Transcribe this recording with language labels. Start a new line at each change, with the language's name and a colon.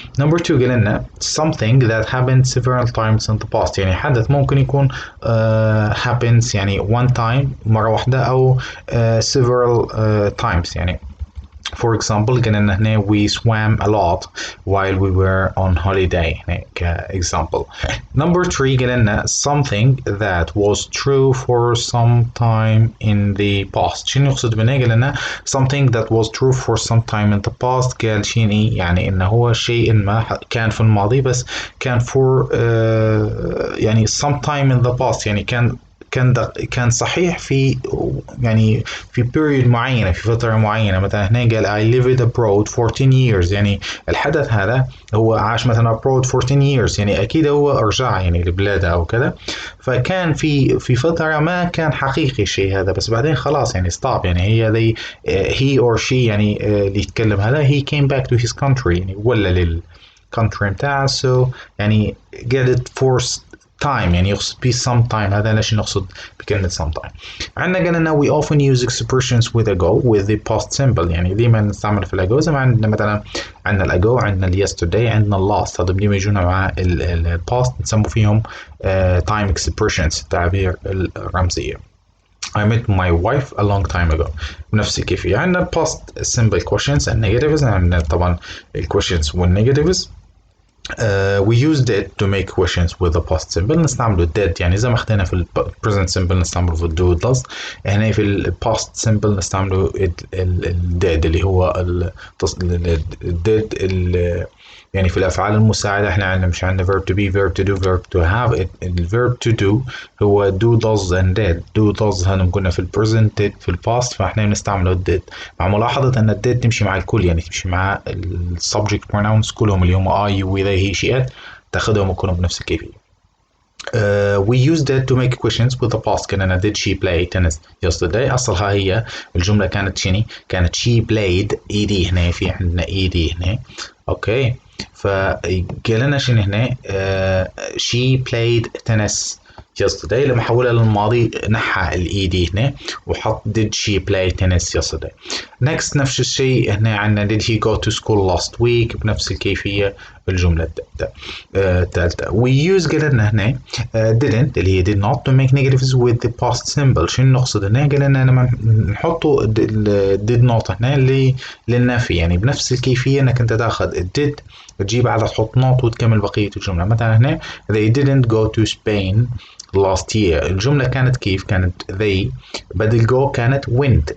English: Number 2 قلنا something that happened several times in the past
Arabic: يعني حدث ممكن يكون happens
English: يعني one time
Arabic: مرة واحدة أو
English: several times يعني for example قلنا هنا we swam a lot while we were on holiday هنا كexample. Number 3 قلنا something that was true for some time in the past.
Arabic: شنو يقصد بنا؟ قلنا
English: something that was true for some time in the past
Arabic: قال شنو يعني انه هو شيء ما كان في الماضي بس كان for يعني some time in the past يعني كان صحيح في يعني في period معينة في فترة معينة. مثلا هنا قال
English: I lived abroad 14 years
Arabic: يعني الحدث هذا هو عاش مثلا abroad 14 years يعني أكيد هو رجع يعني لبلاده أو كذا فكان في فترة ما كان حقيقي الشيء هذا بس بعدين خلاص يعني stop يعني هي he or she يعني اللي يتكلم هذا
English: he came back to his country
Arabic: يعني ولا للcountry بتاعه so يعني قالت for time يعني يقصد به some time. هذا ليش نقصد بكلمة some time. عندنا قلنا
English: we often use expressions with ago with the past simple
Arabic: يعني ديما نستعمل في الأجو زي ما عندنا مثلا عندنا الأجو عندنا ال yesterday عندنا ال last. هذا ديما يجونا مع ال past نسمو فيهم time expressions التعابير الرمزية.
English: I met my wife a long time ago.
Arabic: بنفس الكيفية عندنا
English: past simple questions and negatives.
Arabic: عندنا طبعا ال questions وال negatives.
English: We use did to make questions with the past simple.
Arabic: نستعمله did يعني زي ما اخذنا في ال present simple نستعمله في do does. هنا في ال past simple نستعمله ال did اللي هو ال did يعني في الأفعال المساعدة احنا عندنا مش عندنا verb to be verb to do verb to have.
English: ال verb to do هو do does and did.
Arabic: do does هنا قلنا في ال present did في ال past فاحنا بنستعمله did مع ملاحظة أن ال did تمشي مع الكل يعني تمشي مع ال subject pronouns كلهم اللي هم
English: I you we they he she it
Arabic: تاخدهم وكلهم بنفس الكيفية.
English: We used it to make questions with the past. كنا did she play tennis yesterday.
Arabic: أصلها هي الجملة كانت شني كانت she played ed هنا في عندنا ed هنا أوكي فقالنا شنو هنا
English: she played tennis yesterday.
Arabic: لما حولها للماضي نحى الاي هنا وحط
English: did she play tennis yesterday. next
Arabic: نفس الشيء هنا عندنا
English: did he go to school last week
Arabic: بنفس الكيفية الجملة الثالثة.
English: we use قلنا هنا didn't اللي هي did not to make negatives with the past simple.
Arabic: شنو نقصد هنا قلنا لما نحطوا did not هنا للنفي يعني بنفس الكيفية انك انت تاخذ did تجيب على تحط not وتكمل بقية الجملة. مثلا هنا
English: they didn't go to Spain last year.
Arabic: الجملة كانت كيف كانت they بدل go كانت went.